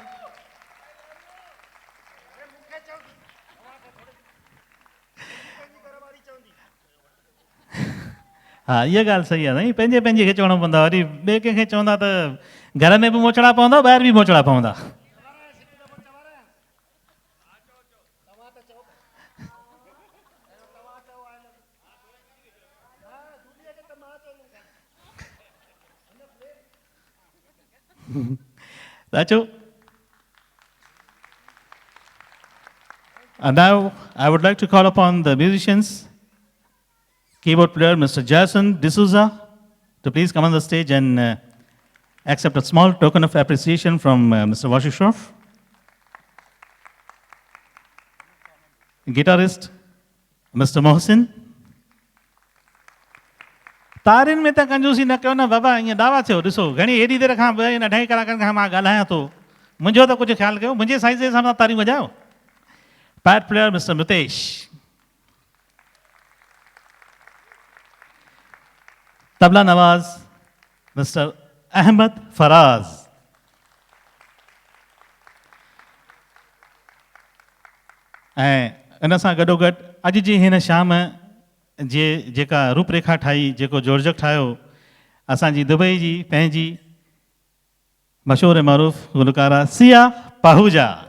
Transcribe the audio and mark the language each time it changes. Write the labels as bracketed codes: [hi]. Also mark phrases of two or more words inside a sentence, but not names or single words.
[sd] हा, इहा ॻाल्हि सही आहे साईं. पंहिंजे पंहिंजे खे चवणो पवंदो आहे, वरी ॿिए कंहिंखे चवंदा त घर में बि मोचड़ा पवंदा, ॿाहिरि बि मोचड़ा पवंदा. Dacho. [en] And now I would like to call upon the musicians, keyboard player Mr. Jason D'Souza, to please come on the stage and accept a small token of appreciation from Mr. Washishov. Guitarist Mr. Mohsin. [sd] तारिन में त कंजूसी न कयो न बाबा, ईअं दावा थियो. ॾिसो घणी एॾी देरि खां 2-2.5 कलाकनि खां मां ॻाल्हायां थो, मुंहिंजो त कुझु ख़्यालु कयो, मुंहिंजे साइज़ जे हिसाब सां तारियूं वॼायो. [en] pad player Mr. Mitesh. [ur] طبلہ نواز مسٹر احمد فراز. [sd] ऐं इन सां गॾोगॾु अॼु जी हिन शाम जे जेका रूपरेखा ठाही, जेको जोड़जक ठाहियो, असांजी दुबई जी पंहिंजी मशहूर ऐं मरूफ़ गुलकारा सिया पाहूजा।